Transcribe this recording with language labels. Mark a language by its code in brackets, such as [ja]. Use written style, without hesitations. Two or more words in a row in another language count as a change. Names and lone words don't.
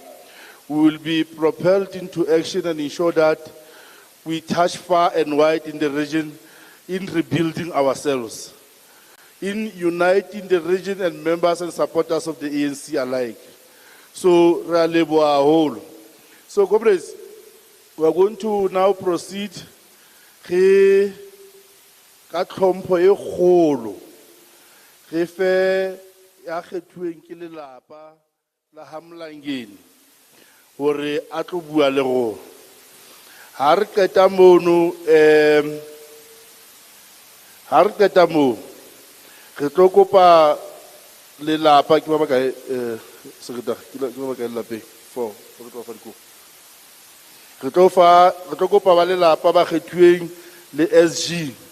[en] We will be propelled into action and ensure that we touch far and wide in the region in rebuilding ourselves, in uniting the region and members and supporters of the ANC alike. So, Raleboa whole. So, comrades, we are going to now proceed. [st] Ka tlhompho e kgolo re fe ya kgethuweng ke lelapa la ha Mlangeni hore a tlo bua le rona. Ha re qeta mono re tlo kopa lelapa ke ba bakae secretary ke ba bakae lapeng for re tlo fa diko re tlo kopa ba lelapa ba kgethuweng le SG